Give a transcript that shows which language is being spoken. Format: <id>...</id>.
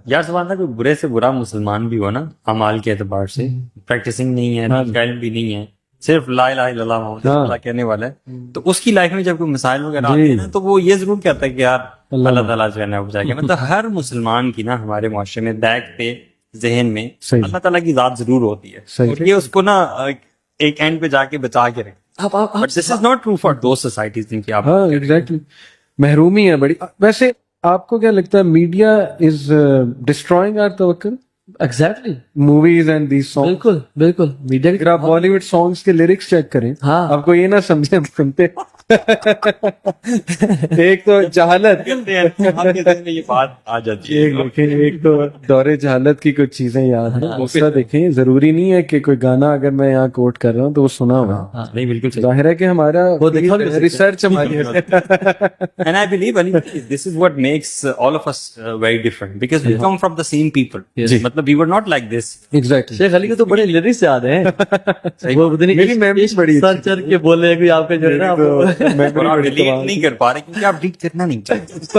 <ur>یار سبحان اللہ, کوئی برے سے برا مسلمان بھی ہو نا اعمال کے اعتبار سے, پریکٹسنگ نہیں ہے, علم بھی نہیں ہے, صرف لا الہ الا اللہ محمد رسول اللہ کہنے والا ہے, تو اس کی لائف میں جب کوئی مسائل وغیرہ آتے ہیں نا تو وہ یہ ضرور کہتا ہے کہ یار اللہ تعالیٰ جو ہے نا بچا کے. مطلب ہر مسلمان کی نا ہمارے معاشرے میں بیک پہ ذہن میں اللہ تعالیٰ کی ذات ضرور ہوتی ہے, اور یہ اس کو نا ایک اینڈ پہ جا کے بچا کے رکھے.</ur> <en>But this is not true for those societies</en> <ur>جن کی آپ ایگزیکٹلی محرومی ہے بڑی. ویسے آپ کو کیا لگتا ہے</ur> <en>media is destroying our</en> <ur>توکل؟</ur> <en>exactly, movies and these song,</en> <ur>بالکل بالکل. میڈیا اگر آپ بالی ووڈ سانگس کے لیرکس چیک کریں, ہاں, آپ کو یہ نہ سمجھے ہم سنتے ایک تو جہالت, یہ بات آ جاتی ہے, ایک تو دور جہالت کی کچھ چیزیں یاد ہیں. دوسرا دیکھیں ضروری نہیں ہے کہ کوئی گانا اگر میں یہاں کوٹ کر رہا ہوں تو وہ سنا ہوا, نہیں بالکل ظاہر ہے کہ ہمارا ریسرچ ہماری</ur> <en>and I believe this is what makes all of us very different because we come from the same people. مطلب we were not like this. Exactly.</en> <ur>شیخ علی کو تو بڑے لیرکس یاد ہیں, وہ میری میموری بڑی سر چڑھ کے بولے کوئی آپ کے جو ہے نا اور آپ ڈیلیٹ نہیں کر پا رہے کیونکہ آپ ڈیلیٹ کرنا نہیں چاہتے.</ur>